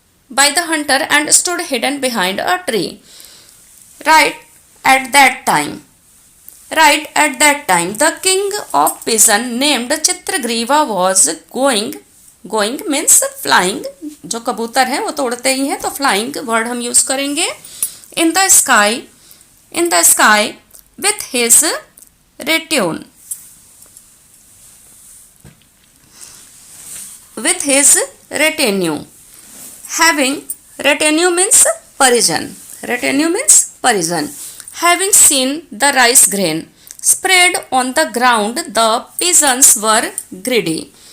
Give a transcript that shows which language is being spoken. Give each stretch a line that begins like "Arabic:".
English: By the hunter and stood hidden behind a tree. Right at that time, Right at that time, the king of pigeon named Chitragriva was going means flying.
Hindi: जो कबूतर है वो तो उड़ते ही हैं, तो flying word हम use करेंगे.
English: In the sky with his retinue. With his retinue. Having retinue means Parisian. Retinue means Parisian. Having seen the rice grain spread on the ground, the pigeons were greedy.